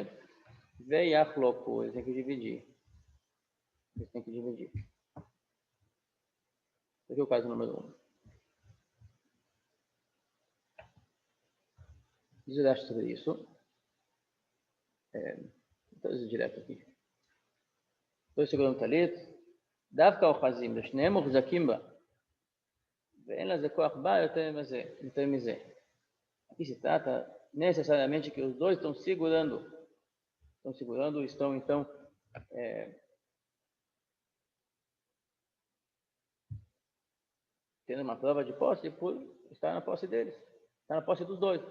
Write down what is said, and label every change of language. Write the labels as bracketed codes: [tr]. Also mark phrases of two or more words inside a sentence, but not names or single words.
[pt] Veiachloku, eles têm que dividir. Esse aqui é o caso número 1. Diz o Rashi sobre isso. Então, isso direto aqui. Dois segurando talit. [he] דווקא אוחזים, ושניהם מוחזקים בה, ואין לזה כוח בה יותר מזה. [pt] Aqui se trata necessariamente que os dois estão segurando, estão então tendo uma prova de posse por estar na posse deles, está na posse dos dois.